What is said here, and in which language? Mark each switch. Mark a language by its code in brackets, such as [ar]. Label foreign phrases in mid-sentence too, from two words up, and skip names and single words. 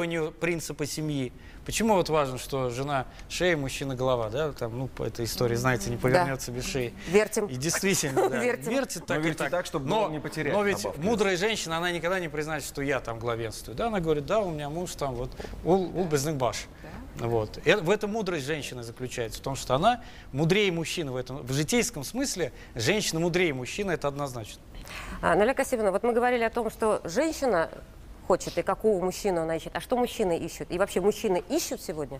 [ru] обесцениванию принципа семьи. Почему вот важно, что жена шея, мужчина голова, да? Там, ну, по этой истории, знаете, не повернется без шеи. Вертим. И действительно, да. Вертит так и так. чтобы не потерять. Но ведь добавки. мудрая женщина, она никогда не признает, что я там главенствую. Да, она говорит, да, у меня муж там вот [tt] ул безнег баш. [ru] Вот. И в этом мудрость женщины заключается, в том, что она мудрее мужчины в этом. В житейском смысле женщина мудрее мужчины, это однозначно. Наля Касимовна, вот мы говорили о том, что женщина хочет и какого мужчину она ищет. А что мужчины ищут? И вообще мужчины ищут сегодня?